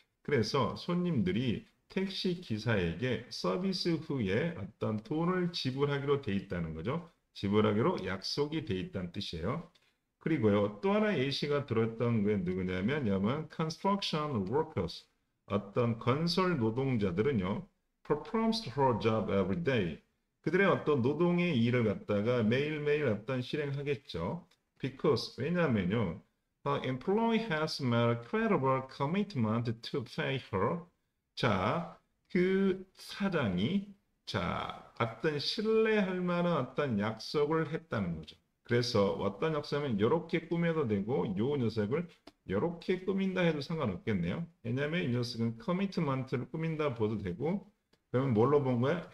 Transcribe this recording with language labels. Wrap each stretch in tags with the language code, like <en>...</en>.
<ko>그래서 손님들이 택시 기사에게 서비스 후에 어떤 돈을 지불하기로 돼 있다는 거죠. 지불하기로 약속이 돼 있다는 뜻이에요. 그리고요, 또 하나 예시가 들었던 게 누구냐면, construction workers. 어떤 건설 노동자들은요,</ko> <en>performs her job every day.</en> <ko>그들의 어떤 노동의 일을 갖다가 매일매일 어떤 실행하겠죠.</ko> <en>Because</en> <ko>왜냐하면요,</ko> <en>her employee has made a credible commitment to pay her.</en> <ko>자, 그 사장이 어떤 신뢰할 만한 어떤 약속을 했다는 거죠. 그래서 어떤 약속하면 이렇게 꾸며도 되고 요 녀석을 이렇게 꾸민다 해도 상관없겠네요. 왜냐하면 이 녀석은 커미트먼트를 꾸민다 보도 되고 그러면 뭘로 본 거야?</ko>